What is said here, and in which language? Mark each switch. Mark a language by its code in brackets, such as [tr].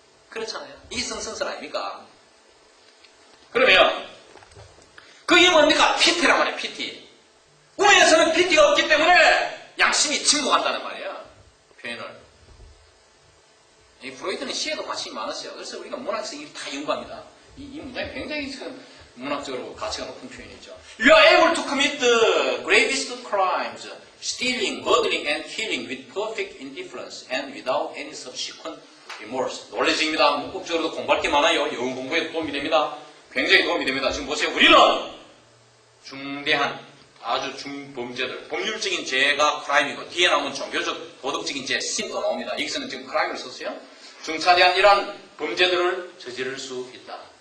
[ko] 그렇잖아요. 이 성선설 아닙니까? 그러면 그게 뭡니까? PT란 말이에요. PT. 꿈에서는 PT가 없기 때문에 양심이 침묵한다는 말이에요. 표현을. 이 프로이트는 시에도 관심이 많았어요. 그래서 우리가 문학성이 다 연구합니다. 이 문장이 굉장히 문학적으로 가치가 높은 표현이죠. [en] You are able to commit the gravest crimes, stealing, murdering, and killing with perfect indifference and without any subsequent remorse. [ko] 논리적입니다. 문법적으로도 공부할 게 많아요. 영어 공부에 도움이 됩니다. 굉장히 도움이 됩니다. 지금 보세요. 우리는 중대한 아주 중범죄들, 법률적인 죄가 크라임이고 뒤에 나오면 종교적, 도덕적인 죄, 신도 나옵니다. 여기서는 지금 크라임을 썼어요. 중차대한 이러한 범죄들을 저지를 수 있다.